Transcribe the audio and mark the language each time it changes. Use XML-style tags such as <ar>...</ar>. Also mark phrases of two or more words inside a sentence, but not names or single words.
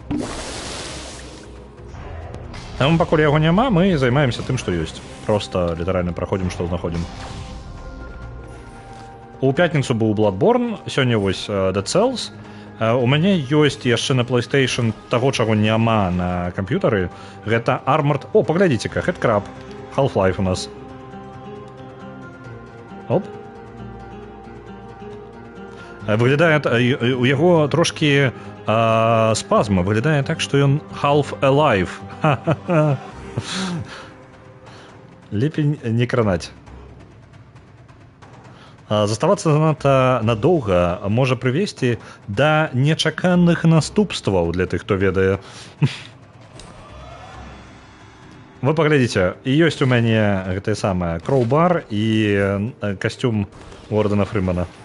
<be>Там пакуль яго няма, мы займаемся тым, што ёсць. Просто літаральна праходзім, што знаходзім. У пятніцу быў Bloodborne, сёння вось Dead Cells. У мяне ёсць яшчэ на PlayStation таго, чаго няма на камп'ютары. Гэта Armored... О, паглядзіце-ка, Headcrab. Half-Life у нас. Оп. Выглядае... У яго трошкі... спазма выглядае так, што ён half-alive. Лепей не кранаць. Заставацца занадта надоўга можа прывесці да нечаканых наступстваў для тых, хто ведае. Вы паглядзіце, і ёсць у мяне гэтае самае кроўбар і касцюм Уордена Фрымана.</be>